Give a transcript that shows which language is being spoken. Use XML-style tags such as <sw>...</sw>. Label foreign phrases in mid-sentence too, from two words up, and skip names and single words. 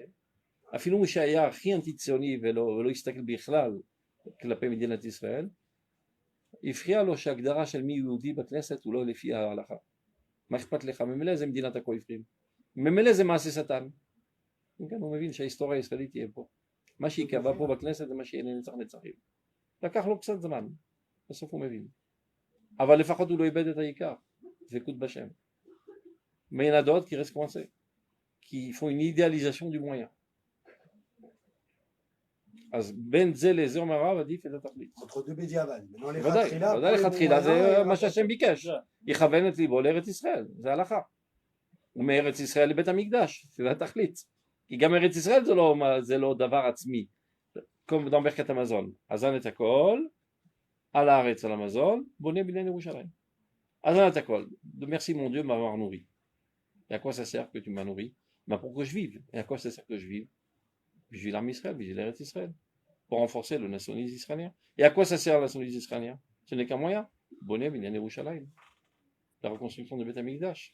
<he>אפילו מי שהיה הכי אנטי-ציוני ולא הסתכל בכלל כלפי מדינת ישראל, הפריע לו שהגדרה של מי יהודי בכנסת הוא לא לפי ההלכה. מה אכפת לך? ממילא זה מדינת הכופרים. ממילא זה מעשה שטן. כן, הוא מבין שההיסטוריה הישראלית תהיה פה. מה שיקבע פה בכנסת זה מה שיהיה לנצח נצחים. לקח לו קצת זמן, בסוף הוא מבין. אבל לפחות הוא לא איבד את העיקר, דבקות בשם.</he> <fr>Mais il y en a d'autres qui restent coincés, qui font une idéalisation du moyen.</fr> <he>אז בין זה לזה אומר הרב עדיף את התכלית.</he> <fr>entre deux בדיעבד.</fr> <he>ודאי לכתחילה זה מה שהשם ביקש. יכוון את ליבו לארץ ישראל, זה הלכה. ומארץ ישראל לבית המקדש, זה התכלית. כי גם ארץ ישראל זה לא דבר עצמי. כמו dans ברכת המזון. אזן את הכל, על הארץ על המזון, בונה בניין ירושלים. אזן את הכל.</he> <fr>Merci mon Dieu m'avoir nourri. Et à quoi ça sert que tu m'as nourri? Pour que je vive. Et à quoi ça sert que je vive? Je vis l'armée Israël, je vis l'Eretz Israël. Pour renforcer le nationalisme israélien. Et à quoi ça sert le nationalisme israélien? Ce n'est qu'un moyen.</fr> <he>בונה בניין ירושלים.</he> <fr>La reconstruction de</fr> <he>בית המקדש.</he>